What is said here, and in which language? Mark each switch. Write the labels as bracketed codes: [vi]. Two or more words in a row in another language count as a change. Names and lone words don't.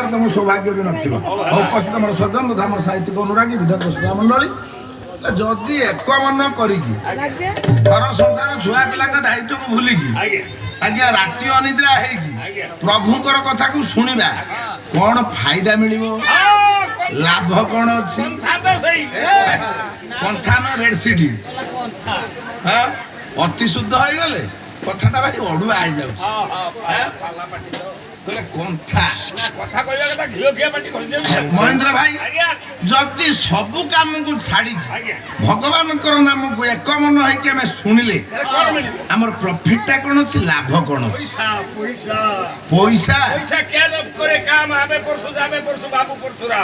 [or] ତମ ସୌଭାଗ୍ୟ ବି ନଥିବ ହଉ ଉପସ୍ଥିତ ଆମର ସଜ୍ଜନ ତଥା ଆମର ସାହିତ୍ୟିକ ଅନୁରାଗୀ ବିଧାୟକ ସୁଧା ମଣ୍ଡଳୀ ଯଦି ଏକ ମନ କରିକି ଘର ସଂସାର ଛୁଆ ପିଲାଙ୍କ ଦାୟିତ୍ୱକୁ ଭୁଲିକି ଆଜ୍ଞା ରାତି ଅନିଦ୍ରା ହେଇକି ପ୍ରଭୁଙ୍କର କଥାକୁ ଶୁଣିବା କଣ ଫାଇଦା ମିଳିବ ଲାଭ କଣ ଅଛି ପନ୍ଥା ନା ରେଡସିଡି ଅତି ଶୁଦ୍ଧ ହେଇଗଲେ କଥାଟା ଭାରି ଅଡୁଆ ହେଇଯାଉଛି କହିଲେ କନ୍ଥା କଥା କହିବା କଥା ଘିଅ ଘିଅ ପାଟି ମହେନ୍ଦ୍ର ଭାଇ ଆଜ୍ଞା ଯଦି ସବୁ କାମକୁ ଛାଡିକି ଆଜ୍ଞା ଭଗବାନଙ୍କର ନାମକୁ ଏକ ମନ ହେଇକି ଆମେ ଶୁଣିଲେ କଣ ମିଳିବ ଆମର ପ୍ରଫିଟଟା କଣ ଅଛି ଲାଭ କଣ ଅଛି? ପଇସା ପଇସା ପଇସା ପଇସା କେ କରେ କାମ ଆବେ ପରଶୁ ଯାବେ ପରଶୁ ବାବୁ ପରଶୁରାମ